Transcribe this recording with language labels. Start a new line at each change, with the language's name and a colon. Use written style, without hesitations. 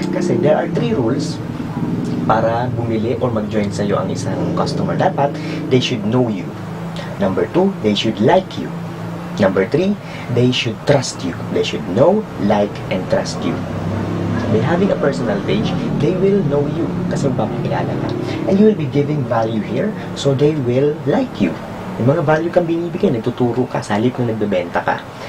Filipino: Kasi
English: there are 3 rules
Filipino: para bumili or mag-join sa iyo ang isang customer.
English: Dapat they should know you. Number 2, they should like you. Number 3, they should trust you. They should know, like, and trust you. By having a personal page, they will know you
Filipino: kasi magpapakilala ka.
English: And you will be giving value here, so they will like you.
Filipino: Yung mga value kang binibigay, nagtuturo ka, salip na nagbebenta ka.